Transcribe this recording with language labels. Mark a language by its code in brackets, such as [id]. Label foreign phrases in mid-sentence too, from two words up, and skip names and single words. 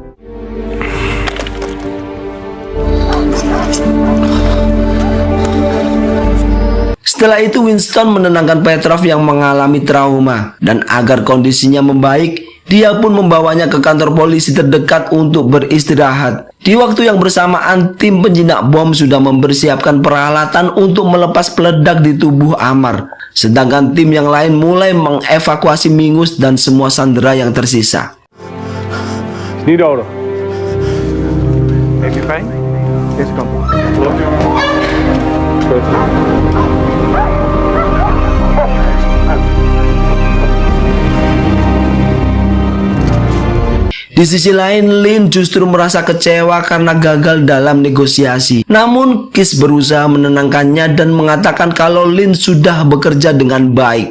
[id] Setelah itu Winston menenangkan Petrov yang mengalami trauma, dan agar kondisinya membaik, dia pun membawanya ke kantor polisi terdekat untuk beristirahat. Di waktu yang bersamaan, tim penjinak bom sudah mempersiapkan peralatan untuk melepas peledak di tubuh Amar. Sedangkan tim yang lain mulai mengevakuasi Mingus dan semua sandera yang tersisa. [nl] Niet nodig. Heeft u pijn? Deze kant op. Klopt u? Goed. [id] Di sisi lain, Lin justru merasa kecewa karena gagal dalam negosiasi. Namun, Kis berusaha menenangkannya dan mengatakan kalau Lin sudah bekerja dengan baik.